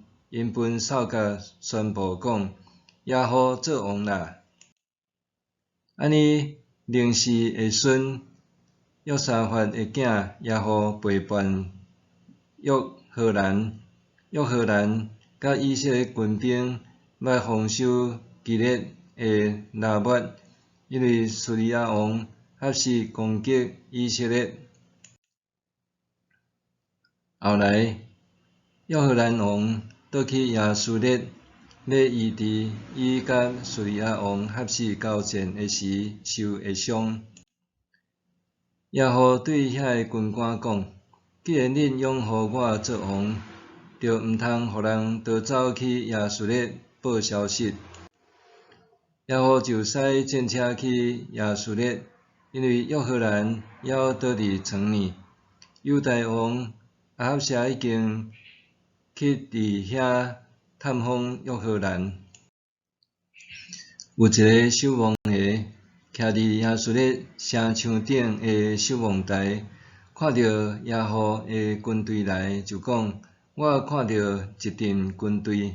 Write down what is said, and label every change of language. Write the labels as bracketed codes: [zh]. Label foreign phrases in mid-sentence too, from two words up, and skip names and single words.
[nan] 因分扫角宣布讲：耶户做王啦！安尼，宁示的孙约沙法的囝耶户背叛约荷兰，约荷兰甲以色列军兵要防守基列的拿抹，因为叙利亚王哈实攻击以色列。后来，约荷兰王倒去亚述列，要医治伊甲叙利亚王哈实交战的时受的伤。耶户对遐个军官讲：既然恁拥护我做王，就毋通互人逃走去亚述列报消息。耶户就使战车去亚述列，因为约荷兰要倒伫床呢。犹大王亚哈谢已经去伫遐探访约荷兰。有一个守望的徛伫亚述列城墙顶的守望台，看到耶户的军队来，就讲：我看到一阵军队。